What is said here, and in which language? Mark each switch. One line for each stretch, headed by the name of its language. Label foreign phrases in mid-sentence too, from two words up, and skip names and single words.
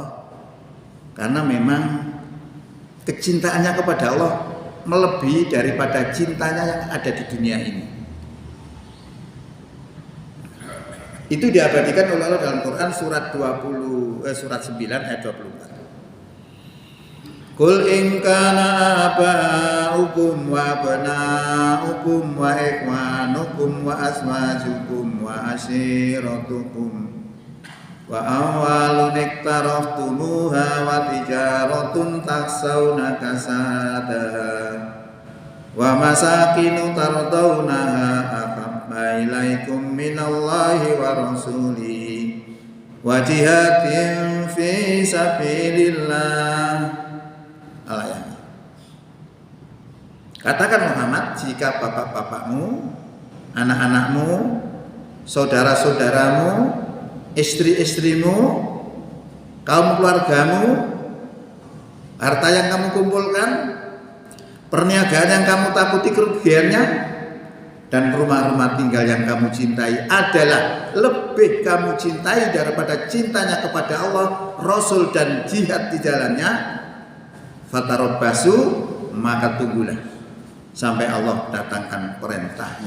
Indonesian: Karena memang kecintaannya kepada Allah melebihi daripada cintanya yang ada di dunia ini. Itu diabadikan oleh Allah dalam Quran surat 9 ayat 24.
Arabic: قل إن كان آباؤكم وأبناؤكم و إخوانكم وأزواجكم وعشيرتكم وأموال اقترفتموها وتجارة تخشون كسادها ومساكن ترضونها أحب إليكم من الله ورسوله وجهاد في سبيل الله. Alayani.
Indonesian: Katakan Muhammad, jika bapak-bapakmu, anak-anakmu, saudara-saudaramu, istri-istrimu, kaum keluargamu, harta yang kamu kumpulkan, perniagaan yang kamu takuti kerugiannya, dan rumah-rumah tinggal yang kamu cintai adalah lebih kamu cintai daripada cintanya kepada Allah, Rasul dan jihad di jalannya, fatarabbasu, maka tunggulah sampai Allah datangkan perintahnya.